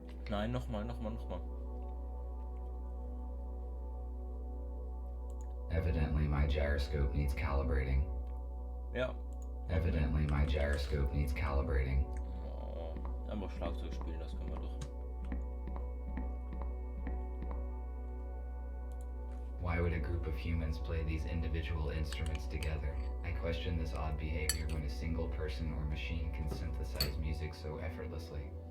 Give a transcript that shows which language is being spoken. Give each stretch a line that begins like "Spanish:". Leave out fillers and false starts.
German: Nein, nochmal.
English: Evidently, my gyroscope needs calibrating.
German: Ja.
English: Evidently, my gyroscope needs calibrating.
German: Oh, einfach Schlagzeug spielen, das können wir doch.
English: Why would a group of humans play these individual instruments together? I question this odd behavior when a single person or machine can synthesize music so effortlessly.